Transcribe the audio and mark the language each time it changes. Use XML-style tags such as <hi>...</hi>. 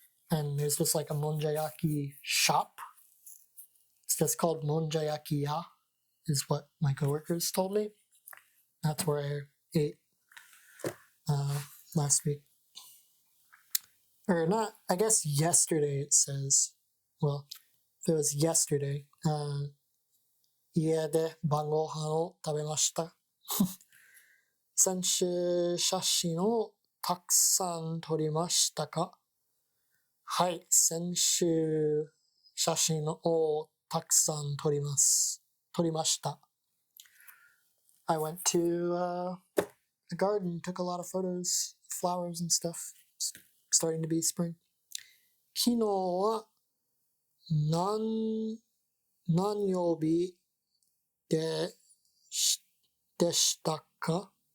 <en>And there's just like a monjayaki shop. It's just called Monjayaki Ya, is what my coworkers told me. That's where I ate last week. Or not, I guess yesterday it says. Well, if it was yesterday,</en> <ja>家で晩ご飯を食べました。先週写真をたくさん撮りましたか？はい、先週写真をたくさん撮りました。</ja> <en>I went to the garden, took a lot of photos, flowers and stuff. It's starting to be spring.</en> <ja>昨日は何曜日でしたか？</ja>